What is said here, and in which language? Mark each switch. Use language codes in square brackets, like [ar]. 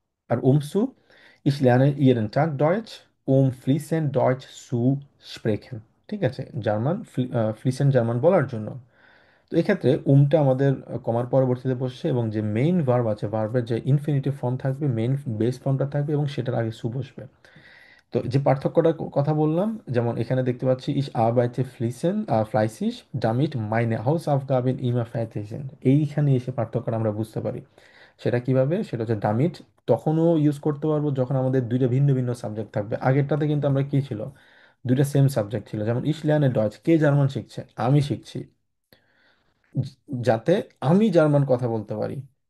[bn] আর উমসু, [de] ich lerne jeden Tag Deutsch, fließend Deutsch zu sprechen। [bn] ঠিক আছে, German ফ্লিসেন্ট German বলার জন্য। তো এক্ষেত্রে উমটা আমাদের কমার পরবর্তীতে বসছে এবং যে মেইন ভার্ব আছে, ভার্বের যে ইনফিনিটিভ ফর্ম থাকবে, মেইন বেস ফর্মটা থাকবে এবং সেটার আগে সু বসবে। তো যে পার্থক্যটা কথা বললাম, যেমন এখানে দেখতে পাচ্ছি [de] ich arbeite fließend fleißig damit meine Hausaufgaben immer fertig sind। [bn] এইখানে এসে পার্থক্যটা আমরা বুঝতে পারি। সেটা কিভাবে, সেটা হচ্ছে damit তখনও ইউজ করতে পারবো যখন আমাদের দুইটা ভিন্ন ভিন্ন সাবজেক্ট থাকবে। আগেরটাতে কিন্তু আমরা কি ছিল, দুইটা সেম সাবজেক্ট ছিল, যেমন [de] ich lerne Deutsch, [bn] কে জার্মান শিখছে, আমি শিখছি, য- যাতে আমি জার্মান কথা বলতে পারি।